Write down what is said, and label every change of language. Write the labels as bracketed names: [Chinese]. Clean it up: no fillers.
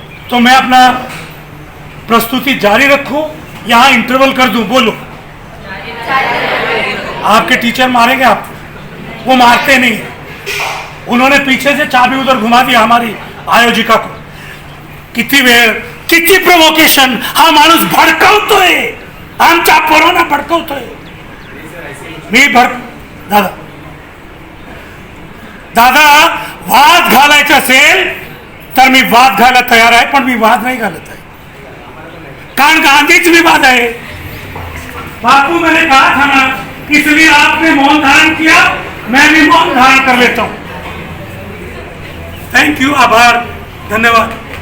[Hindi] तो मैं अपना प्रस्तुति जारी रखूं, यहां इंटरवल कर दूं? बोलो। आपके टीचर मारेंगे आपको? वो मारते नहीं, उन्होंने पीछे से चाबी उधर घुमा दिया हमारी आयोजिका को। [Marathi] किती वेळ, किती प्रोवोकेशन, हा माणूस भडकवतोय, आमच्या पोरांना भडकवतोय। मी दादा दादा वाद घालायचा असेल तर मी वाद घालायला तयार आहे, पण मी वाद नाही घालत आहे, कारण गांधीच [Hindi] विवाद है। बापू मैंने कहा था ना, इसलिए आपने मौन धारण किया, मैं भी मौन धारण कर लेता हूं। थैंक यू, आभार, धन्यवाद।